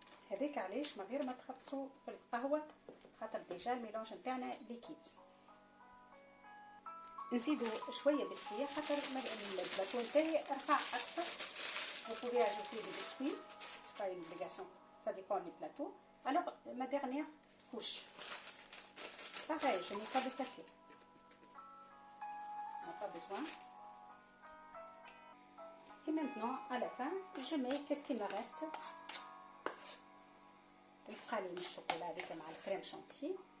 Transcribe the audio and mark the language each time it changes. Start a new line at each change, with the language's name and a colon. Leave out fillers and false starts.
Arabic: هذيك علاش من غير ما تخبصوا في القهوه خاطر ديجا الميلانج نتاعنا ليكيد. نزيدوا شويه بسكويت خاطر البلاطو نتاعي رفع اكثر.
French: vous pouvez ajouter des biscuits, c'est pas une obligation, ça dépend du plateau. alors ma dernière couche, pareil, je n'ai pas de café, on n'a pas besoin. et maintenant à la fin je mets qu'est-ce qui me reste.
Arabic: القالين الشوكولا هذيك مع الكريم شانتي.